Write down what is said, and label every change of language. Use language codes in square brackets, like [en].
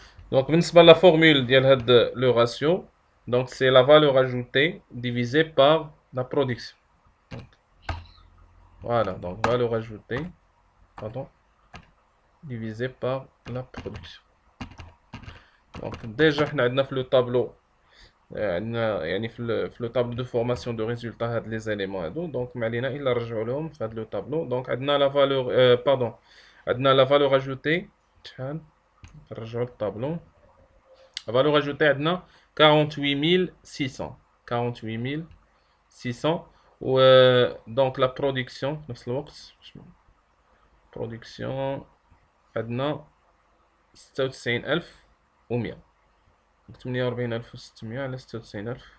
[fr] Donc, [ar] بالنسبة [fr] à la formule ديال le ratio, donc c'est la valeur ajoutée divisée par la production. Donc, voilà, donc valeur ajoutée, pardon, divisée par la production. [ar] Donc déjà احنا عندنا في le tableau عندنا يعني في [fr] le tableau de formation de résultats [ar] هاد [fr] les éléments [ar] هادو دونك ما علينا الا نرجعوا لهم في هاد le tableau. [fr] Donc عندنا la valeur pardon عندنا la valeur ajoutée [ar] شحال نرجعوا للطابلو. [fr] La valeur ajoutée عندنا 48600 48600 و donc la production [ar] في نفس الوقت [fr] production عندنا 96100 48600 على 96100.